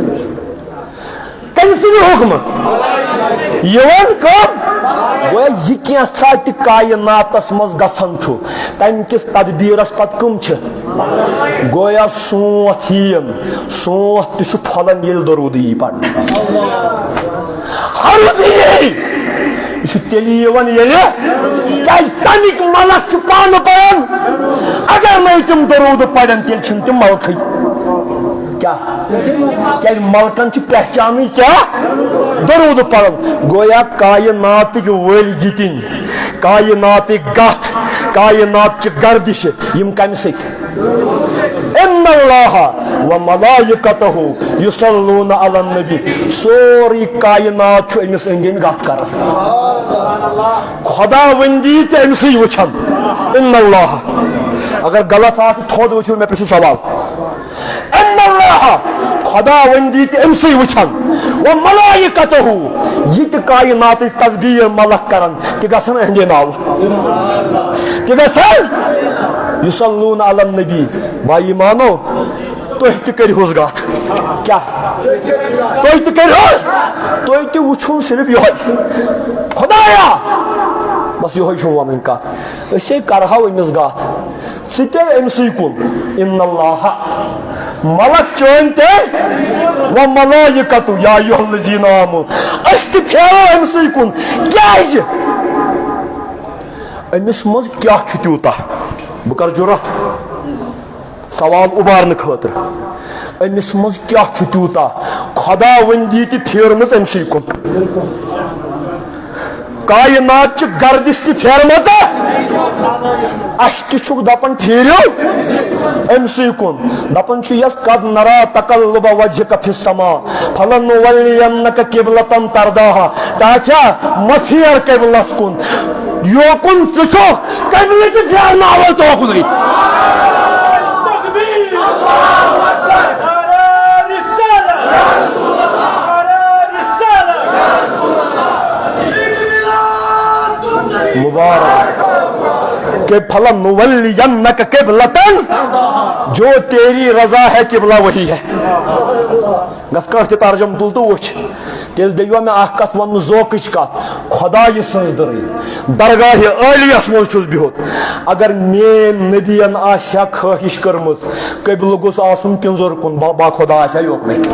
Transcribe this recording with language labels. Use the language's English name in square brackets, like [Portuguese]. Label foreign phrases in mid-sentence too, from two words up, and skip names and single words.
[Kashmiri] تٔمۍ سٕنٛدِ حُکمہٕ یِوان کٲم گویا یہِ کینٛژھا تہِ کایناتس منٛز گژھان چھُ تمہِ کِس تدبیٖرس پتہٕ کٕم چھِ گویا سونٛتھ یِیِن سونٛتھ تہِ چھُ پھۄلان ییٚلہِ درود یی پرنہٕ ہرُد یی یہِ چھُ تیٚلہِ یِوان ییٚلہِ کیازِ تمیِکۍ ملک چھِ پانہٕ پران اگر نہٕ تِم درود پرن تیٚلہِ چھِنہٕ تِم ملکھٕے کیٛاہ کیازِ ملکن چھِ پہچانٕے کیٛاہ درود پرن گویا کایناتٕکۍ ؤلۍ جِتِنۍ کایناتٕکۍ گتھ کایناتچہِ گردشہِ یِم کمہِ سۭتۍ [Arabic] اِنَّ اللَّهَ وَمَلایِکَتُهُ یُصَلُّونَ عَلَى النَّبِی [Kashmiri] سورُے کاینات چھُ أمِس أنٛدۍ أنٛدۍ گتھ کران خۄداوندی تہِ أمۍ سٕے وٕچھان [Arabic] اِنَّ اللَّهَ [Kashmiri] اگر غلط آسہِ تھوٚد ؤتھِو مےٚ پرژھِو سوال [Arabic] اِنَّ اللَّهَ [Kashmiri] خۄداوندی تہِ أمۍ سٕے وٕچھان وَمَلایِکَتُهُ یہِ تہِ کایناتٕچ تدبیٖر ملک کران تہِ گژھن أہنٛدے ناوٕ تہِ گژھن [Arabic] یُصَلُّونَ عَلَى النَّبِی [Kashmiri] بایی مانو تُہۍ تہِ کٔرۍہوٗس گتھ کیٛاہ تُہۍ تہِ کٔرۍہوٗس تُہۍ تہِ وٕچھُن صرف یِہوے خۄدایا بس یِہوے چھُم ونٕنۍ کتھ أسے کرہو أمِس گتھ ژٕ تہِ أمۍ سٕے کُن [Arabic] اِنَّ اللَّهَ [Kashmiri] ملک چٲنۍ تہِ [Arabic] وَمَلایِکَتُ یا ایُّہَا الَّذِیٖنَ آمَنوٗ [Kashmiri] أسۍ تہِ پھیرو أمۍ سٕے کُن کیازِ أمِس منٛز کیٛاہ چھُ تیوٗتاہ بہٕ کرٕ جُرت سوال اُبارنہٕ خٲطرٕ أمِس منٛز کیٛاہ چھُ تیوٗتاہ خۄداوندی تہِ پھیرمٕژ أمۍ سٕے کُن کایناتچہِ گردش تہِ پھیرمٕژ اسہِ تہِ چھُکھ دپان پھیرِو أمۍ سٕے کُن دپان چھُ یس [Arabic] قد نرا تقلب وجهك في السماء فلنولينك قبلة ترضاها [Kashmiri] تاکھیا مہ پھیر قبلس کُن یوکُن ژٕ چھُکھ قبلہٕ تہِ پھیرناوو توکُنٕے [Urdu] مبارک کہ [Arabic] فلنولینک قبلۃ [Urdu] جو تیری رضا ہے قبلہ وہی ہے گژھ [Kashmiri] کانٛہہ تہِ ترجم تُل تہٕ وٕچھ تیٚلہِ دٔیوا مےٚ اکھ کتھ وننہٕ ذوقٕچ کتھ خدای سٕنٛز دٕرٕے درگاہ عالیَس منٛز چھُس بِہُت اگر میٛٲنۍ نبیَن آسہِ خٲہِش کٔرمٕژ قبلہٕ گوٚژھ آسُن پِنٛزُر کُن با خۄدا آسہِ ہا یوٚکُنٕے